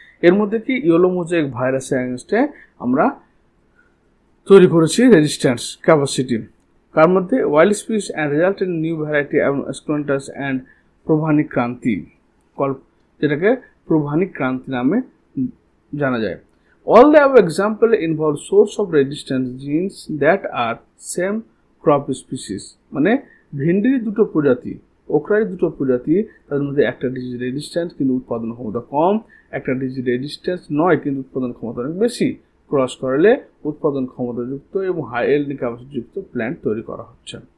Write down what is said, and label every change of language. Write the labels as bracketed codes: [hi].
[bn] এর মধ্যে কি ইয়েলো মোজাইক ভাইরাসের এগেনস্টে আমরা তৈরি করেছি রেজিস্ট্যান্স ক্যাপাসিটি। তার মধ্যে wild spitz and resulted new variety এসকুলেন্টাস and প্রভানি ক্রান্তি, যেটাকে প্রভানি ক্রান্তি নামে জানা যায়। [en] All the above example involve source of resistance genes that are same crop species. [bn] মানে ভিন্ডির দুটো প্রজাতি, ওকরার দুটো প্রজাতি, তাদের মধ্যে একটা ডিজিজ রেজিস্ট্যান্স কিন্তু উৎপাদন ক্ষমতা কম, একটা ডিজিজ রেজিস্ট্যান্স নয় কিন্তু উৎপাদন ক্ষমতা অনেক বেশি। ক্রস করলে উৎপাদন ক্ষমতাযুক্ত এবং হাই ইয়েল্ডিং ক্যাপাসিটিযুক্ত প্ল্যান্ট তৈরি করা হচ্ছে।